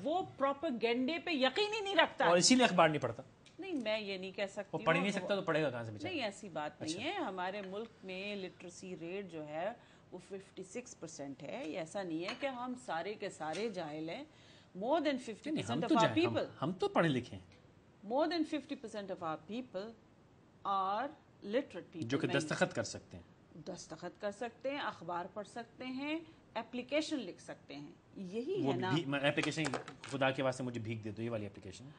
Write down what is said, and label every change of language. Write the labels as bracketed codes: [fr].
[ur] وہ پروپیگنڈے پہ یقین ہی نہیں رکھتا. اور اسی لیے اخبار نہیں پڑھتا. نہیں میں یہ نہیں کہہ سکتی وہ پڑھ ہی نہیں سکتا تو پڑھے گا کہاں سے بیچارہ؟ نہیں ایسی بات نہیں ہے. ہمارے ملک میں لٹریسی ریٹ جو ہے وہ 56% ہے. یہ ایسا نہیں ہے کہ ہم سارے کے سارے جاہل ہیں. [en] More than 50% of our people, [ur] ہم تو پڑھے لکھے ہیں. [en] more than 50% of our people are literate people. [ur] جو کہ دستخط کر سکتے ہیں. دستخط کر سکتے ہیں, اخبار پڑھ سکتے ہیں, اپلیکیشن لکھ سکتے ہیں. یہی ہے نا اپلیکیشن. خدا کے واسطے مجھے بھیک دے دو, یہ والی اپلیکیشن.